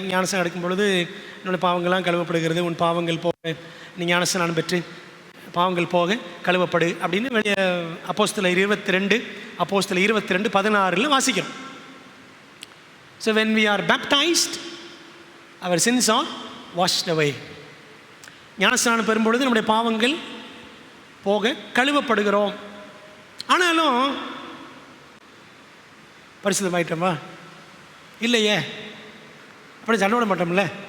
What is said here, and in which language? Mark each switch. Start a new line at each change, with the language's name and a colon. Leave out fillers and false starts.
Tamil: ஞானஸ்நானம் எடுக்கும் பொழுது என்னுடைய பாவங்கள்லாம் கழுவப்படுகிறது. உன் பாவங்கள் போக நீ ஞானஸ்நானம் பெற்று பாவங்கள் போக கழுவப்படு அப்படின்னு அப்போஸ்தலர் 22:16 வாசிக்கிறோம்.
English: So when we are baptized, our sins are washed away.
Tamil: ஞானஸ்நானம் பெறும்பொழுது நம்முடைய பாவங்கள் போக கழுவப்படுகிறோம். ஆனாலும் பரிசுத்தமாயிட்டோமா? இல்லையே. அப்படி சண்டை விட மாட்டோம்ல.